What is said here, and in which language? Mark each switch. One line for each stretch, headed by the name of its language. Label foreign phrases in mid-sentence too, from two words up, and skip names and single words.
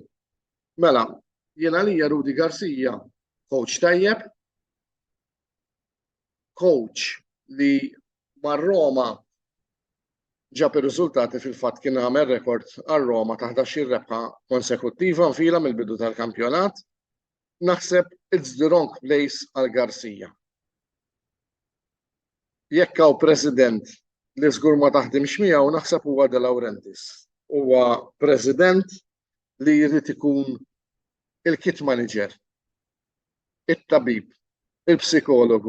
Maltese: Mela, jiena lija Rudi Garcia, coach tajjeb, coach li mar-Roma ġab ir-riżultati fil-fatt kien għamel rekord għar-Roma ta' 11 rebħa konsekuttiva nfila mill-bidu tal-kampjonat. Naħseb
English: it's the wrong place
Maltese: għal Garcia. Jekk hawn president li żgur ma taħdimx miegħu naħseb huwa De Laurentiis. Huwa president li jrid ikun il-
English: kit manager,
Maltese: it-tabib, il-psikologu.